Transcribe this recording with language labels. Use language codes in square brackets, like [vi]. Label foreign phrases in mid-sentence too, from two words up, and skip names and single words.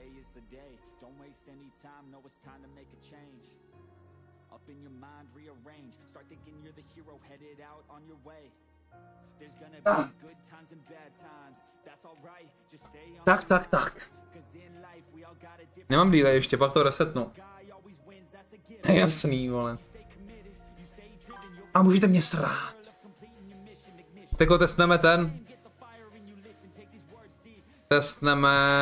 [en] the day. Don't waste any time, know it's time to make a change. Up in your mind, rearrange. Start thinking you're the hero headed out on your way. There's gonna be good times and bad times. That's all right. Just stay on. [cs] Tak. Nemám delay ještě, pak to resetnu. Jasný, vole. A můžete mě srát. Tako testneme ten. Testneme...